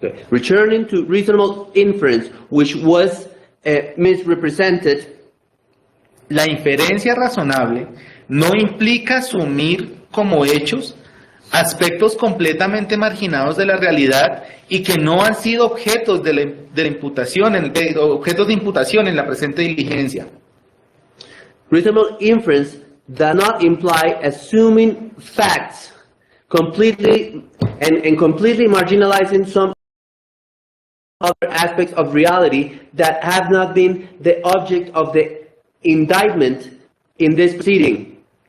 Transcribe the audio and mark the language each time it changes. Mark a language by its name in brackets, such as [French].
[English] Returning to reasonable inference, which was misrepresented. [Spanish] La inferencia razonable no implica asumir como hechos aspectos completamente marginados de la realidad y que no han sido objetos de la imputación, objetos de imputación en la presente diligencia. [English] Reasonable inference does not imply assuming facts completely and completely marginalizing some other aspects of reality that have not been the object of the indictment in this proceeding.